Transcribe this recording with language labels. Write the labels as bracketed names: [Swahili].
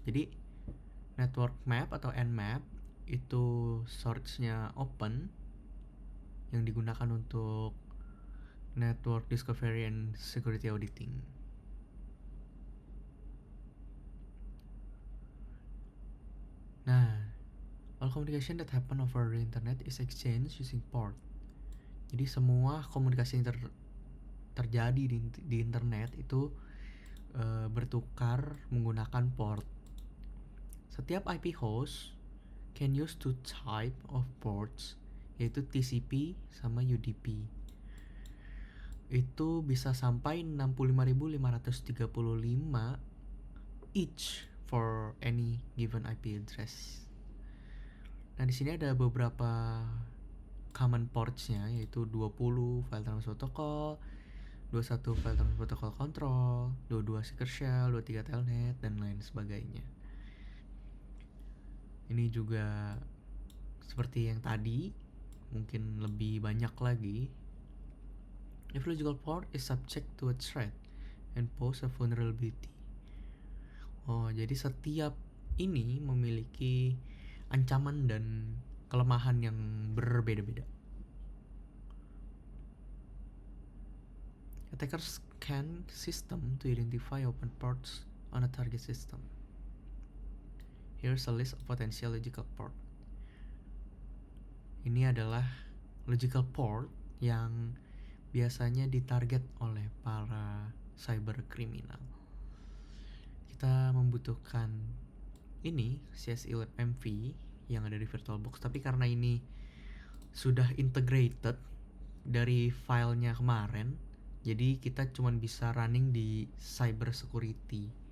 [Indonesian] Jadi network map atau Nmap itu source-nya open yang digunakan untuk [English] network discovery and security auditing. Nah, all communication that happen over the internet is exchanged using port. [Indonesian] Jadi semua komunikasi yang terjadi di internet itu bertukar menggunakan port. Setiap [English] IP host can use two type of ports, [Indonesian] yaitu TCP sama UDP. Itu bisa sampai [English] 65.535 each for any given IP address. [Indonesian] Nah, di sini ada beberapa common ports-nya, yaitu 20 file transfer protocol, 21 file transfer protocol control, 22 secret shell, 23 telnet, dan lain sebagainya. Ini juga seperti yang tadi, mungkin lebih banyak lagi. [English] If logical port is subject to a threat and pose a vulnerability. [Indonesian] Oh, jadi setiap ini memiliki ancaman dan kelemahan yang berbeda-beda. [English] Attackers scan system to identify open ports on a target system. Here's a list of potential logical port. [Indonesian] Ini adalah logical port yang biasanya ditarget oleh para cyber criminal. Kita membutuhkan ini CSI Lab MV yang ada di VirtualBox, tapi karena ini sudah integrated dari filenya kemarin, jadi kita cuma bisa running di cyber security.